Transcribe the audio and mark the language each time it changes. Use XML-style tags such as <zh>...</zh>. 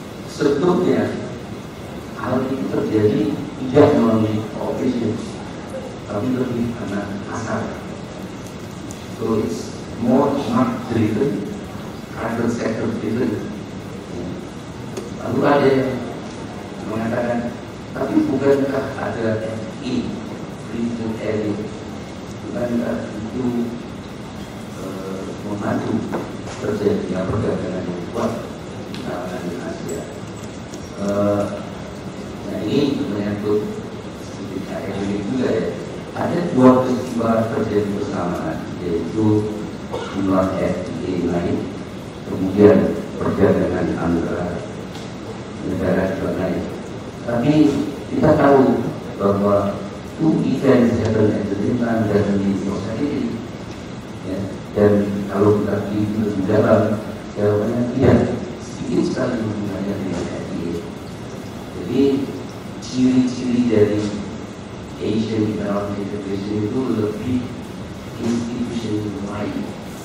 <id>Sebetulnya hal itu terjadi tidak melalui cooperation, tapi lebih karena pasar.</id> <en>So it's more market driven, private sector driven.</en> <id>Lalu ada yang mengatakan, tapi bukankah ada FE, free trade area, bukankah itu membantu terjadinya perdagangan yang kuat di kawasan Asia? Nah ini menyangkut sedikit akademik juga ya. Ada dua peristiwa terjadi bersamaan, yaitu jumlah FTA naik, kemudian perdagangan antara negara juga naik. Tapi kita tahu bahwa</id> <en>two events happen at the same time doesn't mean prosperity.</en> <id>Ya. Dan kalau kita lebih dalam, jawabannya tidak, sedikit sekali hubungannya dengan FTA. Jadi ciri-ciri dari Asian Economic Integration itu lebih institutionalized.</id>